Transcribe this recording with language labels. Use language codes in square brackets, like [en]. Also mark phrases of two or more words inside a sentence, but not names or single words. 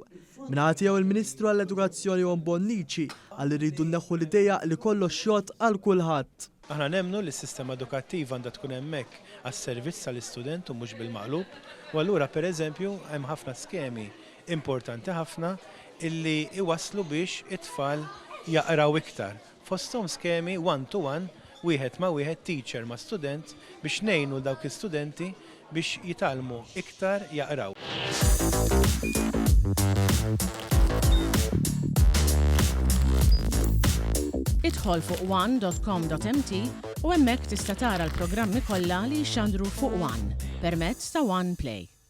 [mt] Minħat jew il-Ministru għall-Edukazzjoni Bonnici għalli rridu nneħħu l-idea li kollox xogħol għal kulħadd. Aħna nemmnu li s-sistema edukattiva għandha tkun hemmhekk għas-servizz tal-istudent u mhux bil-maqlub. U allura pereżempju hemm ħafna skemi importanti ħafna illi iwaslu biex it-tfal jaqraw iktar. Fosthom skemi [en] one-to-one, [mt] wieħed ma' wieħed, teacher ma' student biex ngħinu dawk istudenti biex jitalmu iktar jaqraw. Idħol fuq one.com.mt u hemmhekk tista' tara l-programmi kollha li jxandru fuq One permezz ta' One Play.